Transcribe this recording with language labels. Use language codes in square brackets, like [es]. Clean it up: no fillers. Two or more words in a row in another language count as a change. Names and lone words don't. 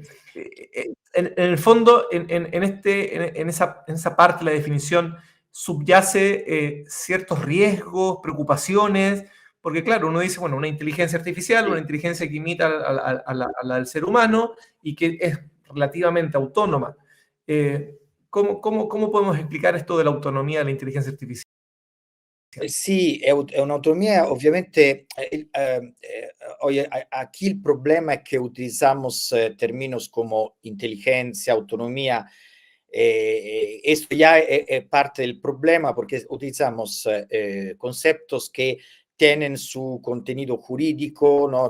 [es] Eh, en el fondo, en esa parte de la definición, subyace ciertos riesgos, preocupaciones, porque claro, uno dice, bueno, una inteligencia artificial, una [it] sì. [es] inteligencia que imita a la del ser humano y que es relativamente autónoma. ¿Cómo podemos explicar esto de la autonomía de la inteligencia artificial? [it] Sì, è un'autonomia ovviamente, [es] oye, aquí el problema es que utilizamos términos como inteligencia, autonomía. Esto ya es parte del problema porque utilizamos conceptos que tienen su contenido jurídico, ¿no?